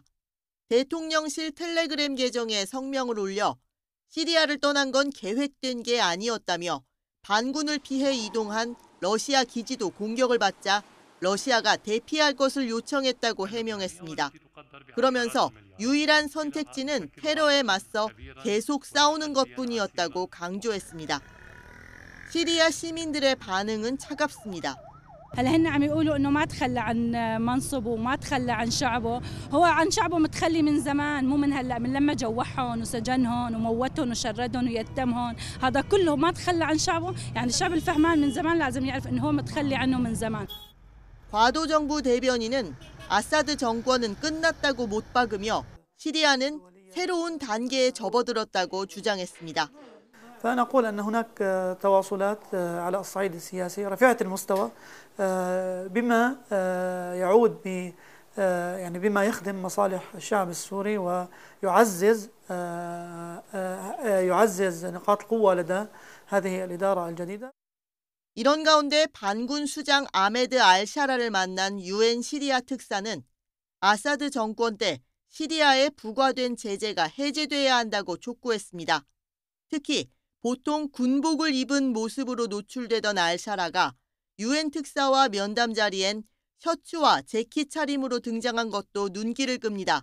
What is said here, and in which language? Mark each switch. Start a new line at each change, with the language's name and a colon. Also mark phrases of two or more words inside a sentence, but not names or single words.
Korean: 대통령실 텔레그램 계정에 성명을 올려 시리아를 떠난 건 계획된 게 아니었다며 반군을 피해 이동한 러시아 기지도 공격을 받자 러시아가 대피할 것을 요청했다고 해명했습니다. 그러면서 유일한 선택지는 테러에 맞서 계속 싸우는 것뿐이었다고 강조했습니다. 시리아 시민들의 반응은 차갑습니다.
Arabic: هلا هن عم يقولوا انه ما تخلى عن منصبه وما تخلى عن شعبه، هو عن شعبه متخلي من زمان، مو من هلا، من لما جوعهم وسجنهم وموتهم وشردهم ويتمهم، هذا كله ما تخلى عن شعبه، يعني الشعب الفهمان من زمان لازم يعرف انه هو متخلي عنه من زمان.
Korean: 과도 정부 대변인은 아사드 정권은 끝났다고 못 박으며 시리아는 새로운 단계에 접어들었다고 주장했습니다.
Arabic: فأنا أقول أن هناك تواصلات على الصعيد السياسي رفيعة المستوى بما يعود يعني بما يخدم مصالح الشعب السوري ويعزز نقاط القوة لدى هذه الإدارة الجديدة.
Korean: 이런 가운데 반군 수장 아메드 알샤라를 만난 UN 시리아 특사는 아사드 정권 때 시리아에 부과된 제재가 해제돼야 한다고 촉구했습니다. 특히 보통 군복을 입은 모습으로 노출되던 알샤라가 UN 특사와 면담 자리엔 셔츠와 재킷 차림으로 등장한 것도 눈길을 끕니다.